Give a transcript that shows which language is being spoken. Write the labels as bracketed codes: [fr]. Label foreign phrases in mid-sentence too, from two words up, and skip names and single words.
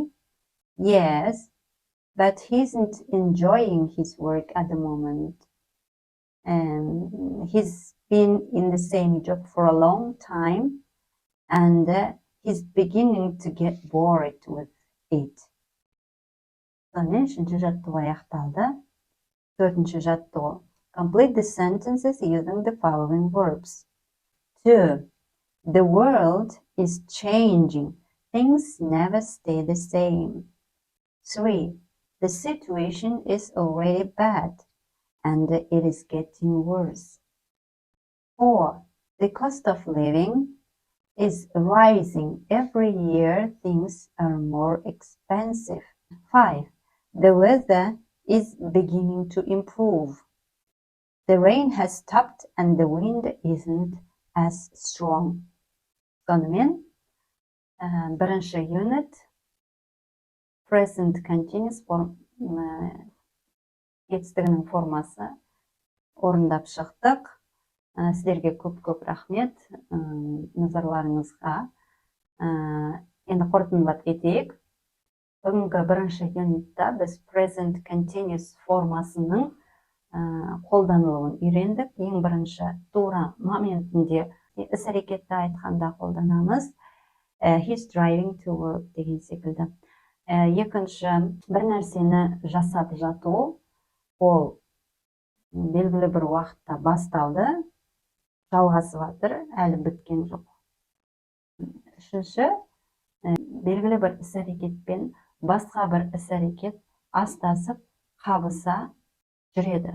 [en] Yes, but he isn't enjoying his work at the moment. He's been in the same job for a long time, and he's beginning to get bored with it. [kk] Сонымен үшінші жаттығу аяқталды. Төртінші жаттығу. [en] Complete the sentences using the following verbs. 2. The world is changing. Things never stay the same. 3. The situation is already bad, and it is getting worse. 4. The cost of living is rising. Every year, things are more expensive. 5. The weather is beginning to improve. The rain has stopped and the wind isn't as strong. [kk] Сонымен, бірінші unit [en] present continuous [kk] етістігінің формасы орындап шықтық. Сіздерге көп рахмет назарларыңызға. Енді қорытындылап кетейік. Бүгінгі бірінші юнитта біз [en] present continuous [kk] формасының қолданылуын үйрендік. Ең бірінші тура моментінде іс-әрекетті айтқанда қолданамыз. [en] He's driving to work [kk] деген секілді. Екінші, бір нәрсені жасап жату, ол белгілі бір уақытта басталды, жалғасып жатыр, әлі біткен жоқ. Үшінші, белгілі бір іс-әрекетпен басқа бір іс-әрекет астасып, қабыса жүреді.